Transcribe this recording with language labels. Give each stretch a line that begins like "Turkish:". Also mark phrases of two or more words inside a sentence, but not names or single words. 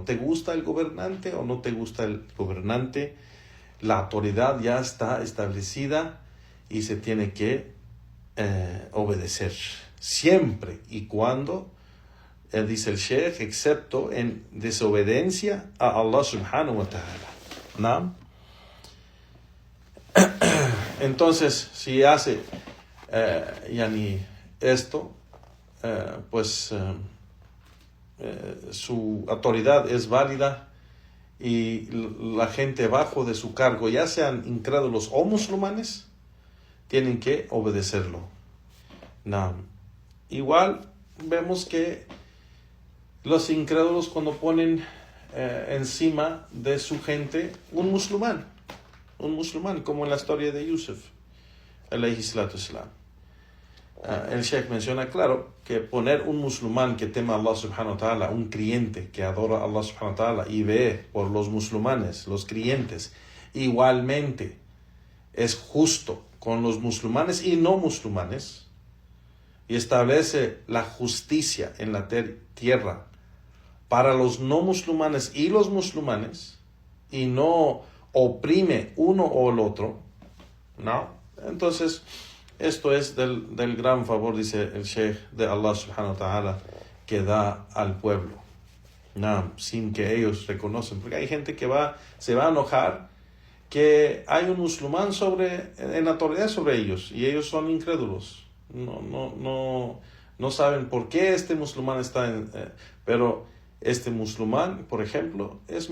Spanish: ¿Te gusta el gobernante o no te gusta el gobernante? La autoridad ya está establecida y se tiene que obedecer siempre y cuando, dice el Sheikh, excepto en desobediencia a Allah
Arabic: سبحانه وتعالى.
Spanish: ¿No? Entonces, si hace esto, su autoridad es válida y la gente bajo de su cargo, ya sean incrédulos o musulmanes, tienen que obedecerlo. Igual vemos que los incrédulos, cuando ponen encima de su gente un musulmán, como en la historia de Yusuf,
Arabic: عليه الصلاة والسلام.
Spanish: El Sheikh menciona claro que poner un musulmán que teme a Allah
Arabic: سبحانه وتعالى,
Spanish: un creyente que adora a Allah
Arabic: سبحانه وتعالى
Spanish: y ve por los musulmanes, los creyentes, igualmente es justo con los musulmanes y no musulmanes, y establece la justicia en la tierra para los no musulmanes y los musulmanes, y no oprime uno o el otro, ¿no? Entonces, esto es del gran favor, dice el Sheikh, de Allah
Arabic: سبحانه وتعالى,
Spanish: que da al pueblo, ¿no? Sin que ellos reconocen, porque hay gente que se va a enojar que hay un musulmán en autoridad sobre ellos, y ellos son incrédulos. No saben por qué este musulmán está pero este musulmán, por ejemplo, es